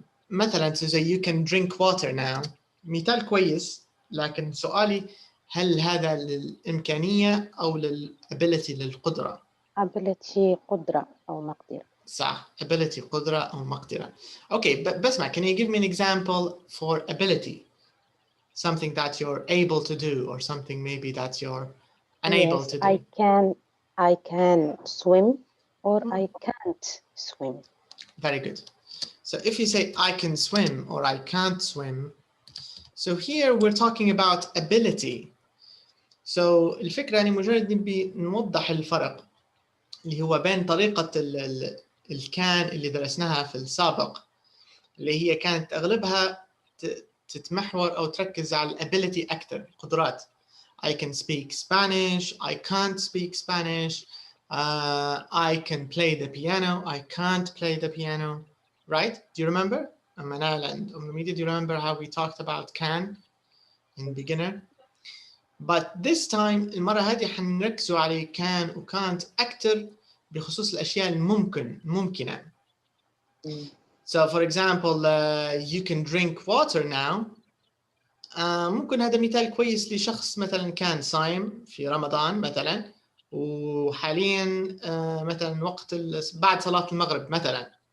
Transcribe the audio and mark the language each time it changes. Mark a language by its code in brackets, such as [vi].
[ar] مثلا زي [en] you can drink water now، [ar] مثال كويس، لكن سؤالي هل هذا للإمكانية أو للability للقدرة؟ ability قدرة أو مقدرة. صح، ability قدرة أو مقدرة. [en] Okay, بس can you give me an example for ability? Something that you're able to do or something maybe that you're unable Yes, to do. I can swim or I can't swim. Very good. So if you say I can swim or I can't swim, so here we're talking about ability. [ar] So الفكرة يعني مجرد نبي نوضح الفرق اللي هو بين طريقة الكان اللي درسناها في السابق، اللي هي كانت أغلبها تتمحور أو تركز على الability أكثر، القدرات. [en] I can speak Spanish, I can't speak Spanish, I can play the piano, I can't play the piano, right? Do you remember? Manal and Media, do you remember how we talked about can in beginner? But this time [ar] المرة هذه حنركزوا على can و can't أكثر بخصوص الأشياء الممكنة. [en] So for example, you can drink water now. [ar] ممكن هذا مثال كويس لشخص مثلا كان صايم في رمضان مثلا، وحاليا مثلا وقت بعد صلاة المغرب مثلا.